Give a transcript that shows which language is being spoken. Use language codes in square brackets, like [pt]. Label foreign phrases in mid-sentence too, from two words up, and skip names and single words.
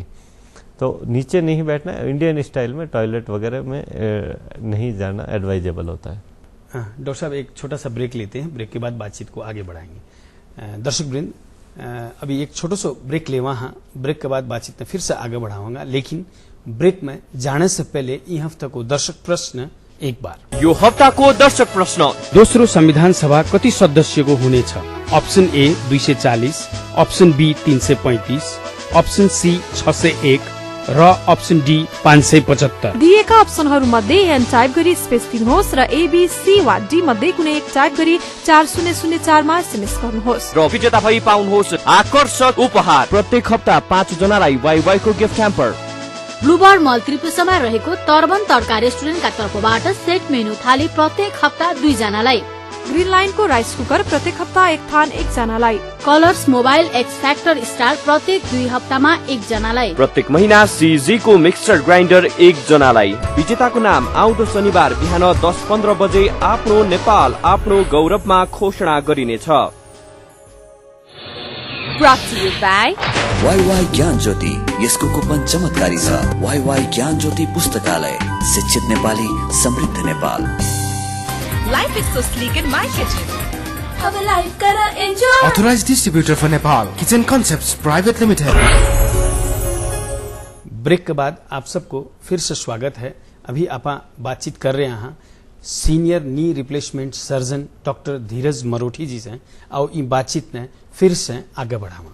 [hi] तो नीचे नहीं बैठना, [en] Indian style [hi] में टॉयलेट वगैरह में नहीं जाना एडवाइजेबल होता है। डॉक्टर साहब, एक छोटा सा ब्रेक लेते हैं, ब्रेक के बाद बातचीत को आगे बढ़ाएंगे। दर्शक वृंद, अभी एक छोटो सो ब्रेक लेवा हाँ, ब्रेक के बाद बातचीत में फिर से आगे बढ़ाऊंगा, लेकिन ब्रेक में जाने से पहले ई हफ्ता को दर्शक प्रश्न एक बार। [ne] यो हप्ताको दर्शक प्रश्न, दोस्रो संविधान सभा कति सदस्यको हुनेछ? [en] option A [ne] 240, [en] option B [ne] 335, [en] option C [ne] 601 र [en] option D [ne] 575। दिएका अप्सनहरू मध्ये एन टाइप गरी स्पेस दिनुहोस् र एबीसी वा डी मध्ये कुनै एक टाइप गरी 4004 मा एसएमएस गर्नुहोस् र विजेता भई पाउनुहोस् आकर्षक उपहार। प्रत्येक हप्ता 5 जनालाई वाइवाई को [en] gift hamper. [ne] ब्लूबर्ड मल त्रिपुसमा रहेको तर्बन तड्का रेस्टुरेन्टका तर्फबाट [en] set menu [ne] थाली प्रत्येक हप्ता 2 जनालाई। ग्रीन लाइनको [en] rice cooker [ne] प्रत्येक हप्ता एक थान एक जनालाई। कलर्स मोबाइल एक्स फैक्टर स्टार प्रत्येक 2 हप्तामा 1 जनालाई। प्रत्येक महीना सीजी को [en] mixer grinder [ne] 1 जनालाई। विजेताको नाम आउँदो शनिबार बिहान 10:15 बजे आफ्नो नेपाल आफ्नो गौरवमा घोषणा गरिनेछ। [en] Brought to you by [ne] वाईवाई ज्ञान ज्योति, यसको कुपन चमत्कारी छ। वाईवाई ज्ञान ज्योति पुस्तकालय, शिक्षित नेपाली, समृद्ध नेपाल। [en] Life is so sleek in my kitchen. [hi] अब लाइफ करा एन्जॉय। [en] Authorized distributor for Nepal, Kitchen Concepts Private Limited. [hi] ब्रेक के बाद आप सबको फिर से स्वागत है। अभी आप बातचीत कर रहे हैं [en] senior knee replacement surgeon [hi] डॉक्टर धीरज मरोठी जी से, और ये बातचीत ने फिर से आगे बढ़ावा।